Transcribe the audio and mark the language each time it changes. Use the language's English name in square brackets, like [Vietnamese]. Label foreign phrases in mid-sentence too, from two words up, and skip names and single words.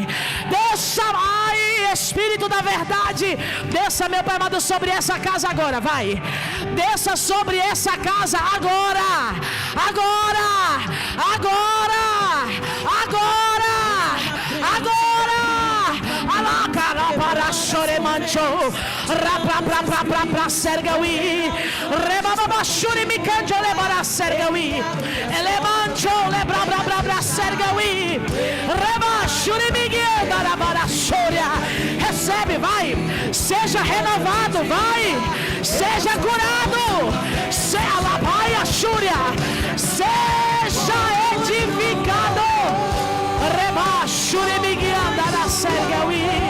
[Portuguese] Desça, ai, Espírito da verdade, desça, meu Pai amado, sobre essa casa agora, vai. Desça sobre essa casa agora. Agora, agora, agora, agora. Alakara para choremancho, rapra sergawi, rebaba shuri mikanjo lebara sergawi, elemancho lebra sergawi, reba shuri migueda rabara shoria. Recebe, vai, seja renovado, vai, seja curado, se alabaia shuria, seja edificado. Reba shuri migueda da sergawi.